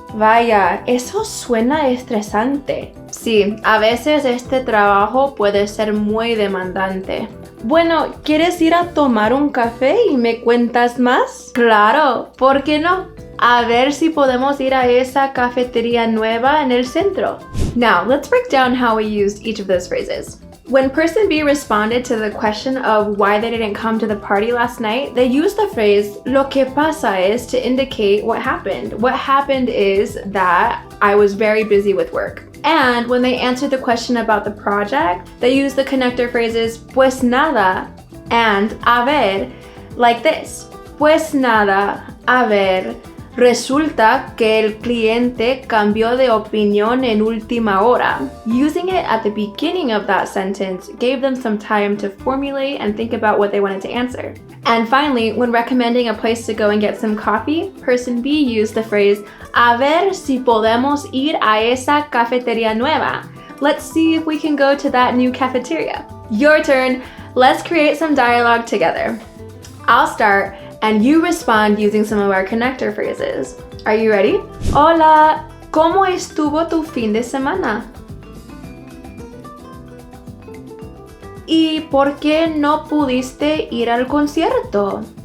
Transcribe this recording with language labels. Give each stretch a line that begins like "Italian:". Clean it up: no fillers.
Spanish: Vaya, eso suena estresante. Sí, a veces este trabajo puede ser muy demandante. Bueno, ¿quieres ir a tomar un café y me cuentas más? Claro, ¿por qué no? A ver si podemos ir a esa cafetería nueva en el centro.
English: Now, let's break down how we used each of those phrases. When person B responded to the question of why they didn't come to the party last night, they used the phrase lo que pasa es to indicate what happened. What happened is that I was very busy with work. And when they answered the question about the project, they used the connector phrases pues nada and a ver, like this.
Spanish: Pues nada, a ver. Resulta que el cliente cambió de opinión en última hora.
English: Using it at the beginning of that sentence gave them some time to formulate and think about what they wanted to answer. And finally, when recommending a place to go and get some coffee, person B used the phrase,
Spanish: a ver si podemos ir a esa cafetería nueva.
English: Let's see if we can go to that new cafeteria. Your turn. Let's create some dialogue together. I'll start, and you respond using some of our connector phrases. Are you ready?
Spanish: Hola, ¿cómo estuvo tu fin de semana? ¿Y por qué no pudiste ir al concierto?